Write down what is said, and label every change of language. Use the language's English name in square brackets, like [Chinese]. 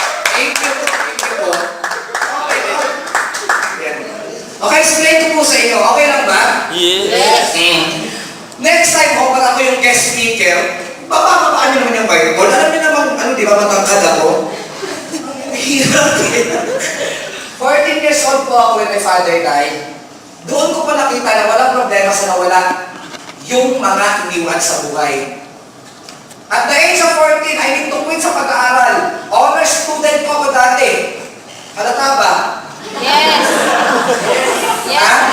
[English] Thank you po. Okay. Yan. [Filipino] Okay, explain ko po sa inyo. Okay lang ba? [English] Yes. [Filipino] Next time ho, pag ako yung guest speaker, bababaan nyo naman yung Bible. Alam niyo naman, di ba matangkad ako? Hirap eh. [English] 14 years old [Filipino] po ako [English] when my father died. [Filipino] Doon ko pa nakita na walang problema sa nawala yung mga iniwan sa buhay. [English] At the age of 14, I need to quit [Filipino] sa pag-aaral. [English] Honor student [Filipino] po ako dati. Halata ba? [English] Yes. Yes. Ha?